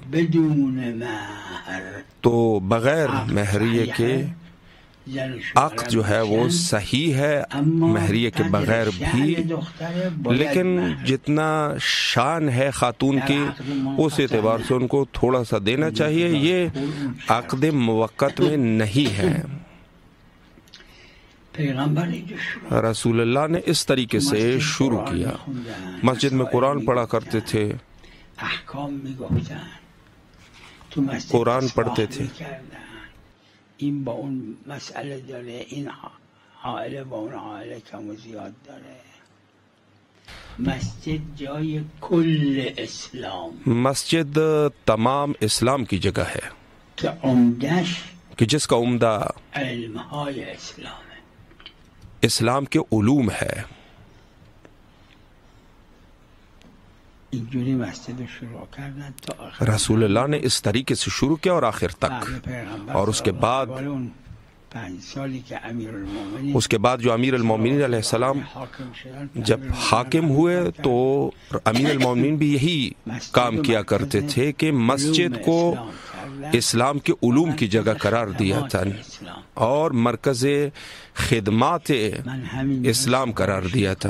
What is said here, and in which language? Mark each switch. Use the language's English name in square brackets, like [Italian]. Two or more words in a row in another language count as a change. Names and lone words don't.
[Urdu] تو بغیر مہریے کے عقد جو ہے وہ صحیح ہے، مہریے کے بغیر بھی، لیکن جتنا شان ہے خاتون کی اس اعتبار سے ان کو تھوڑا سا دینا چاہیے، یہ عقد موقت میں نہیں ہے۔ رسول اللہ نے اس طریقے سے شروع کیا، مسجد میں قرآن پڑھا کرتے تھے، قرآن پڑھتے تھے۔ [Persian] این با اون مسئله داره، این عائله با اون عائله کم و زیاد داره۔ مسجد جای کل اسلام، [Urdu] مسجد تمام اسلام کی جگہ ہے [Persian] که عمدش [Urdu] کہ جس کا عمدہ [Persian] علمهای اسلام ہے، [Urdu] اسلام کے علوم ہے۔ [Persian] اینجوری مسجد رو شروع کردن تا آخر۔ [Urdu] رسول اللہ نے اس طریقے سے شروع کیا اور آخر تک، اور اس کے بعد اس کے بعد جو امیر المومنین علیہ السلام جب حاکم ہوئے تو امیر المومنین بھی یہی کام کیا کرتے تھے کہ مسجد کو اسلام کے علوم کی جگہ قرار دیا تھا اور مرکز خدمات اسلام قرار دیا تھا۔